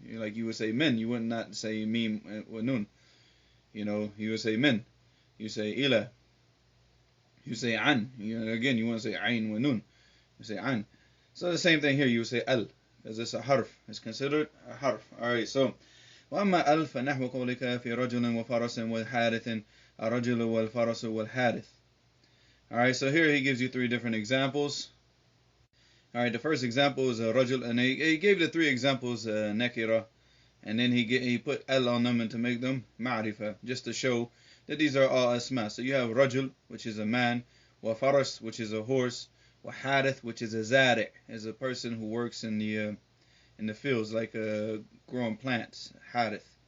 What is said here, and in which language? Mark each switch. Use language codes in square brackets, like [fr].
[en] Like you would say min, you would not say mim wa nun. You would say min, you say ila, you say an. Again, you want to say ayn wa nun, you say an. So the same thing here, you would say al, as it's a harf, it's considered a harf. Alright, so [ar] وأما أل فنحو قولك في رجل وفرس وحارث الرجل والفرس والحارث. [en] Alright, so here he gives you three different examples. Alright, the first example is a rajul, and he gave the three examples nakira, and then he put al on them and to make them ma'rifa, just to show that these are all asma. So you have rajul, which is a man, wa faras, which is a horse, wa harith, which is a zari', is a person who works in the fields, like growing plants, harith.